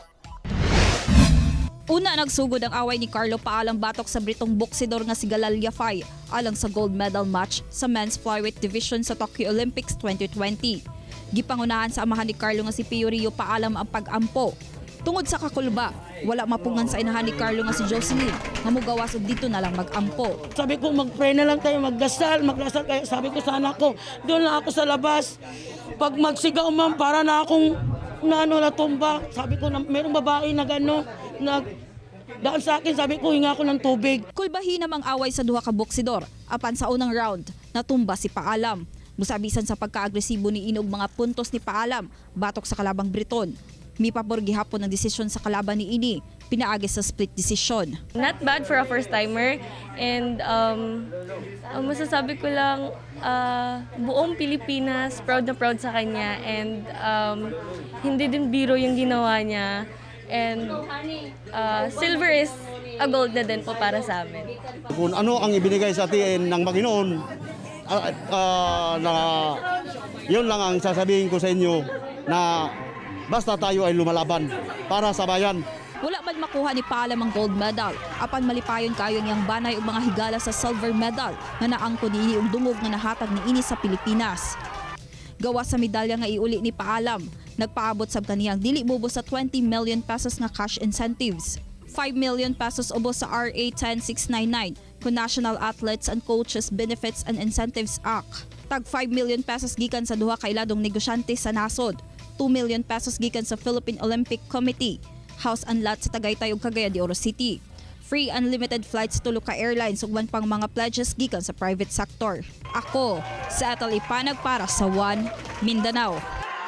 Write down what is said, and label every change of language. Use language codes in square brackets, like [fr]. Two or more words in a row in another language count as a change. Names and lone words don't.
[ceb] Una nagsugod ang away ni Carlo Paalam batok sa Britong boksidor nga si Galal Yafai alang sa [en] gold medal match [ceb] sa [en] men's flyweight division [ceb] sa Tokyo Olympics 2020. Gipangunahan sa amahan ni Carlo nga si Pio Rio Paalam ang pag-ampo. Tungod sa kakulba, wala mapungan sa inahan ni Carlo nga si Jocelyn nga mugawas og dito na lang mag-ampo. [tl] Sabi ko mag-pray na lang tayo, magdasal kayo. Sabi ko sana ako, doon lang ako sa labas. Pag magsigaw ma'am, para na akong natumba. Sabi ko, mayroong babae na daan sa akin, sabi ko, hinga ako ng tubig. [ceb] Kulbahin namang away sa duha ka boksidor. Apan sa unang round, natumba si Paalam. Musabisan sa pagka-agresibo ni Inog mga puntos ni Paalam, batok sa kalabang Briton. Mipapor gihapon ang desisyon sa kalaban ni Ini, pinaagi sa [en] split decision. Not bad for a first-timer [tl] and masasabi ko lang buong Pilipinas proud na proud sa kanya and hindi din biro yung ginawa niya and [en] silver is a gold [tl] na din po para sa amin. Kung ano ang ibinigay sa atin ng Panginoon, na yun lang ang sasabihin ko sa inyo na basta tayo ay lumalaban para sa bayan. [ceb] Wala man makuha ni Paalam ang gold medal, apan malipayon kayo niyang banay og mga higala sa silver medal nga naangko niini og dungog nga nahatag niini sa Pilipinas. Gawa sa medalya nga iuli ni Paalam, nagpaabot sab kaniyang dili mubos sa 20 million pesos nga [en] cash incentives. [ceb] 5 million pesos ubos sa RA 10699 kung National Athletes and Coaches Benefits and Incentives Act. Tag 5 million pesos gikan sa duha ka iladong negosyante sa nasod. 2 million pesos gikan sa Philippine Olympic Committee, [en] house and lot [ceb] sa Tagaytay ug Cagayan de Oro City. [en] Free unlimited flights [ceb] tulo ka airlines ug man pang mga pledges gikan sa [en] private sector. [ceb] Ako, sa Ethel Ipanag para sa One Mindanao.